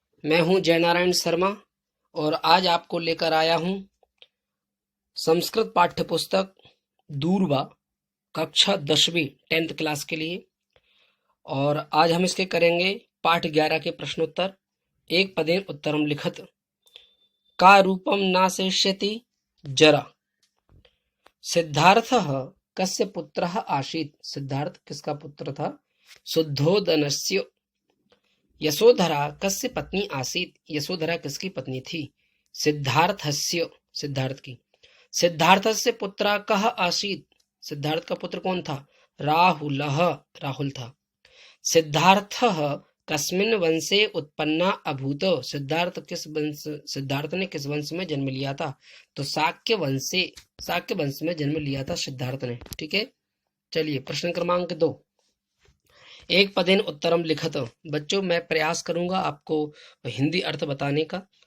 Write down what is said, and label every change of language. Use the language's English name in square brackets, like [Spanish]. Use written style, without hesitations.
[Hindi] मैं हूं जयनारायण शर्मा और आज आपको लेकर आया हूं संस्कृत पाठ्य पुस्तक दूरवा कक्षा 10वीं 10th क्लास के लिए। और आज हम इसके करेंगे पाठ 11 के प्रश्नोत्तर। [Sanskrit] एक पदेन उत्तरम लिखत का रूपम नाशेष्यति जरा। सिद्धार्थः कस्य पुत्रः आसीत्। [Hindi] सिद्धार्थ किसका पुत्र था? [Sanskrit] शुद्धोदनस्य। यशोधरा कस्य पत्नी आसीत्। [Hindi] यशोधरा किसकी पत्नी थी? [Sanskrit] सिद्धार्थस्य, [Hindi] सिद्धार्थ की। [Sanskrit] सिद्धार्थस्य पुत्र कः आसीत्। [Hindi] सिद्धार्थ का पुत्र कौन था? [Sanskrit] राहुलः, [Hindi] राहुल था। [Sanskrit] सिद्धार्थः कस्मिन् वंशे उत्पन्ना अभूत। [Hindi] सिद्धार्थ ने किस वंश में जन्म लिया था? तो शाक्य वंश में जन्म लिया था सिद्धार्थ ने। ठीक है, चलिए प्रश्न क्रमांक 2। [Sanskrit] एक पदेन उत्तरम लिखत। [Hindi] बच्चों मैं प्रयास करूंगा आपको हिंदी अर्थ बताने का।